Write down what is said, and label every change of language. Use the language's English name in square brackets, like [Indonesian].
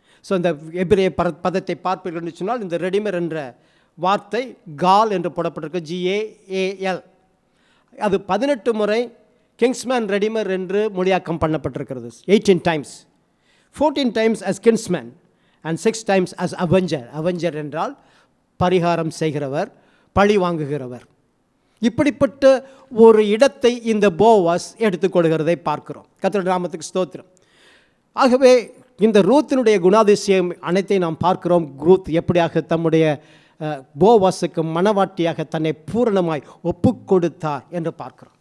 [Tamil] So இந்த எபிரேய பதத்தை பார்ப்பீர்கள் என்று சொன்னால், இந்த ரெடிமர் என்ற வார்த்தை கால் என்று போடப்பட்டிருக்கு, GAAL. அது 18 முறை கிங்ஸ்மேன் ரெடிமர் என்று மொழியாக்கம் பண்ணப்பட்டிருக்கிறது. [English] 18 times, 14 times as kinsman and 6 times as avenger. [Tamil] avenger என்றால் பரிகாரம் செய்கிறவர், பழி வாங்குகிறவர். இப்படிப்பட்ட ஒரு இடத்தை இந்த போவாஸ் எடுத்துக்கொள்கிறதை பார்க்கிறோம். கர்த்தருடைய நாமத்துக்கு ஸ்தோத்திரம். ஆகவே இந்த ரூத்தினுடைய குணாதிசயம் அனைத்தை நாம் பார்க்கிறோம். ரூத் எப்படியாக தம்முடைய போவாஸுக்கு மனவாட்டியாக தன்னை பூரணமாய் ஒப்பு கொடுத்தார் என்று பார்க்கிறோம்.